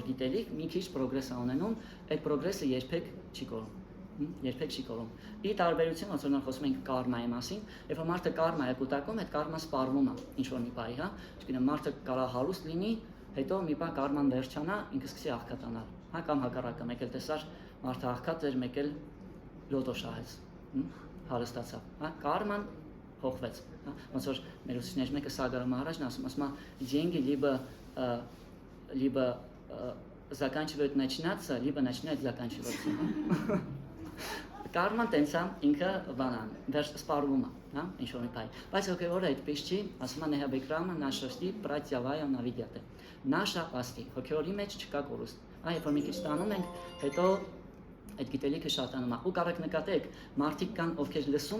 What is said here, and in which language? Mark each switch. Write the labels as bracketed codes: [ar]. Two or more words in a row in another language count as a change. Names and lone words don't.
[hy] գիտելիք, մի քիչ պրոգրես է ունենում, այդ պրոգրեսը երբեք չի կորում։ Ի տարբերություն, ոնց որ մենք խոսում ենք կարմայի մասին, երբ որ մարդը կարմա է կուտակում, այդ կարման սպառվում է ինչ-որ մի պահի, հա։ Չգիտեմ, մարդը կարող հարուստ լինի, հետո մի բան կարման վերջանա, ինքը սկսի աղքատանալ, հա, կամ հակառակը, մեկ էլ տեսար մարդը աղքատ էր, մեկ էլ լոտո շահեց, հարստացավ, հա, կարման փոխվեց, հա, ոնց որ մեր ուսուցիչներից մեկը Սագարում առաջն ասում է, [ru] деньги либо заканчивают начинаться, либо начинают заканчиваться։ [hy] Կարման տենց է, ինքը բանան, վերջ սպառվում է, հա, ինչ-որ մի պահի։ Բայց հոգևորը այդպես չի, ասում է [sa] नेहाभिक्रमनाशोऽस्ति प्रत्यवायो न विद्यते։ [hy] Նաշա աստի, հոգևորի մեջ չկա կորուստ։ Այ երբ որ մի քիչ ստանում ենք, հետո այդ գիտելիքը շատանում է։ Ու կարող նկատեք, մարդիկ կան, ովքեր լսում